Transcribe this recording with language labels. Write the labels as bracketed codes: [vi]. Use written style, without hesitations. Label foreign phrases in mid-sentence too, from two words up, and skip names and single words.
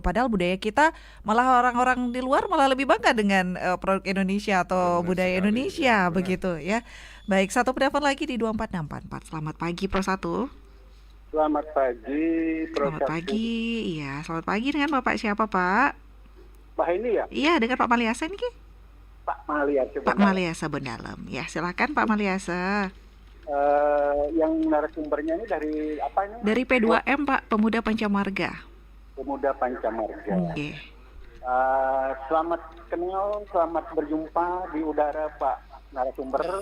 [id] Padahal budaya kita malah orang-orang di luar malah lebih bangga dengan produk Indonesia atau Benar budaya sekali, Indonesia benar. begitu ya. Baik, satu penelpon lagi di 24644. Selamat pagi Pro 1. Selamat pagi, Selamat pagi. Iya, selamat pagi dengan Bapak siapa, Pak? Pak ini ya, Iya, dengan Pak Maliasa nih, Ki? Pak Malia. Pak Maliasa Bendalam. Ya, silakan Pak Maliasa. Yang narasumbernya ini dari apa ini? Dari P2M, Pak, Pemuda Pancamarga. Pemuda Pancamarga. Oke. Selamat kenal, selamat berjumpa di udara Pak narasumber.